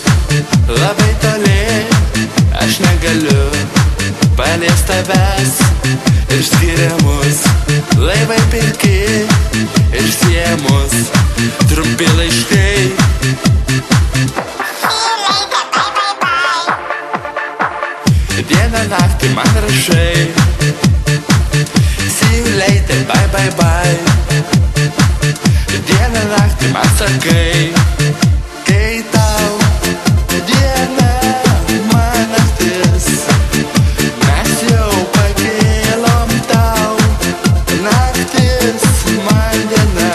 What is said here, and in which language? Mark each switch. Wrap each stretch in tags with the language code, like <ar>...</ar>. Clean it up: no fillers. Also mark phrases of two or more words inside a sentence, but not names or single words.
<lt>labai toli, aš negaliu paliest tavęs. Ir skiria mus laivai pilki ir sieja mus trumpi laiškai. Dieną naktį man rašai,</lt> <en>see you later, bye bye bye.</en> <lt>Dieną naktį man sakai, kai tau diena, man naktis. Mes jau pakėlom tau, naktis man diena.</lt>